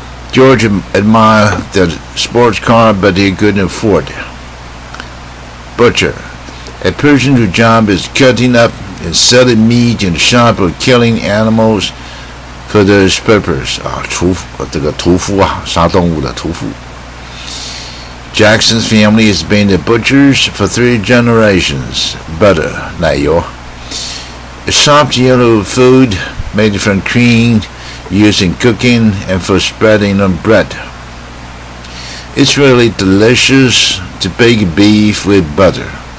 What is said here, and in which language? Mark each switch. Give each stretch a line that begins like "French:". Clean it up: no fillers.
English: George admired the sports car, but he couldn't afford it. Butcher, a person whose job is cutting up and selling meat in the shop or killing animals for this purpose.
Chinese: 这个屠夫啊，杀动物的屠夫。
English: Jackson's family has been the butchers for 3 generations. Butter, 奶油 a soft yellow food made from cream used in cooking and for spreading on bread. It's really delicious to bake beef with butter.